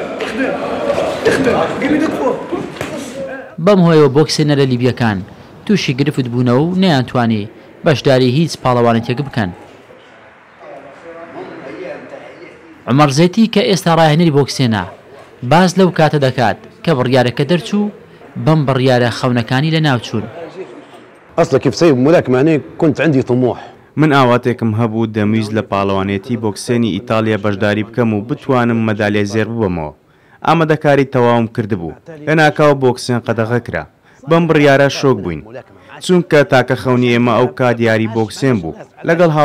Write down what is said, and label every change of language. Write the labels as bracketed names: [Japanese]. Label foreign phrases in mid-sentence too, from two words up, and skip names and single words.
[Central Kurdish] بەم هۆیەوە بۆکسێنەرە لیبیەکان تووشی گرفت بوونەوە و نەیانتوانی بەشداری هیچ پاڵەوانێتێک بکەن. عومەر زەیتی کە ئێستا ڕاهێنەری بۆکسێنە باز لەو کاتە دەکات کە بڕیارەکە دەرچوو بەم بڕیارە خەونەکانی لە ناوچوون. [Arabic] أصلا كيف سيب ملاكمة كنت عندي طموح. [Central Kurdish] من ئاواتێکم هەبوو دەمویست لە پاڵەوانێتی بۆکسێنی ئیتالیا بەشداری بکەم و بتوانم مەدالیای زێر ببەمەوە. ئامادەکاری تەواوم کردبوو. لە ناکاوە بۆکسێن قەدەغە کرا. بەم بڕیارە شۆک بووین. چونکە تاکە خەونی ئێمە ئەو کات یاری بۆکسێن بوو.